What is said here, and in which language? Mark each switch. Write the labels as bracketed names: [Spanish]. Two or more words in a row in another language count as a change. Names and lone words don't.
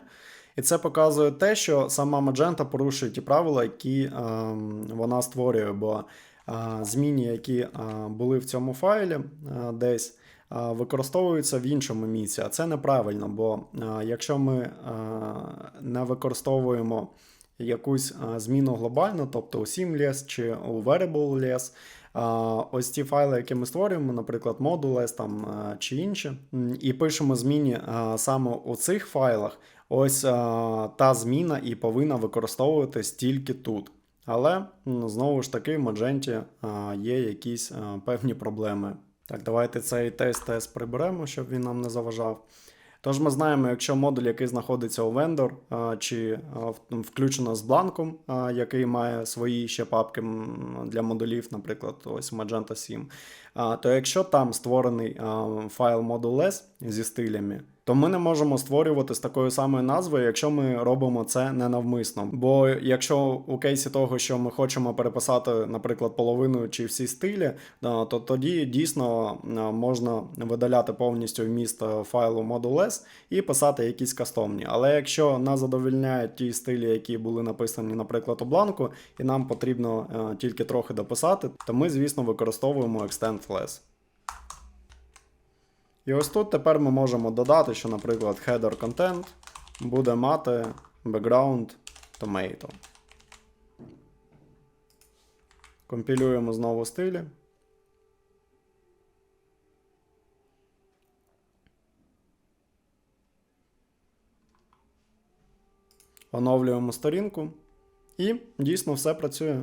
[Ukrainian] І це показує те, що сама Magento порушує ті правила, які вона створює, бо зміни, які були в цьому файлі десь, використовуються в іншому місці, а це неправильно, бо якщо ми не використовуємо якусь зміну глобально, тобто у sim.less чи у variable.less, ось ці файли, які ми створюємо, наприклад, module.less там, чи інші, і пишемо зміни саме у цих файлах, ось та зміна і повинна використовуватись тільки тут. Але, знову ж таки, в Magento є якісь певні проблеми. Так, давайте цей тест приберемо, щоб він нам не заважав. Тож ми знаємо, якщо модуль, який знаходиться у vendor, чи включено з бланком, який має свої ще папки для модулів, наприклад, ось Magento 7, то якщо там створений файл module.less зі стилями, то ми не можемо створювати з такою самою назвою, якщо ми робимо це ненавмисно. Бо якщо у кейсі того, що ми хочемо переписати, наприклад, половину чи всі стилі, то тоді дійсно можна видаляти повністю вміст файлу module.less і писати якісь кастомні. Але якщо нас задовольняють ті стилі, які були написані, наприклад, у бланку, і нам потрібно тільки трохи дописати, то ми, звісно, використовуємо extend.less. І ось тут тепер ми можемо додати, що, наприклад, [English] header content [Ukrainian] буде мати [English] background tomato. [Ukrainian] Компілюємо знову стилі. Оновлюємо сторінку. І дійсно все працює.